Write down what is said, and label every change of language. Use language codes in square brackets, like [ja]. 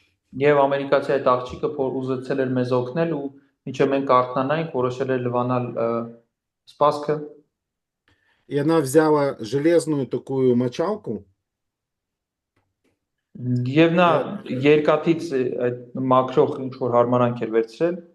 [hy] Եվ ամերիկացի այդ աղջիկը ուզեցել էր մեզ օգնել ու ինչը մենք արթնանայինք, որոշել էր լվանալ սպասքը։ [ru] И она взяла железную такую мочалку. [hy] Եվ նա երկաթից այդ մաքրող ինչ որ հարմարանք էր վերցրել։